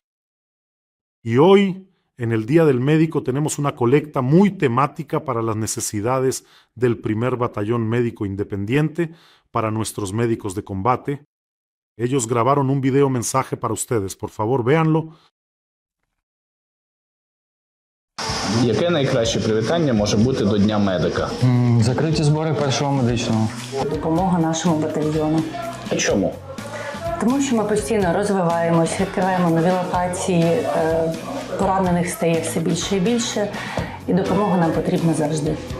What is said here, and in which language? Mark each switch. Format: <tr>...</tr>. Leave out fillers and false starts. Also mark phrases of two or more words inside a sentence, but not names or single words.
<es>Y hoy, en el Día del Médico, tenemos una colecta muy temática para las necesidades del 1er Batallón Médico Independiente para nuestros médicos de combate. Ellos grabaron un video mensaje para ustedes, por favor, véanlo.</es> <uk>Яке найкраще привітання може бути до Дня медика? Закриті збори першого медичного. Допомога нашому батальйону. А чому? Тому що ми постійно розвиваємось, відкриваємо нові локації, поранених стає все більше і більше, і допомога нам потрібна завжди.</uk>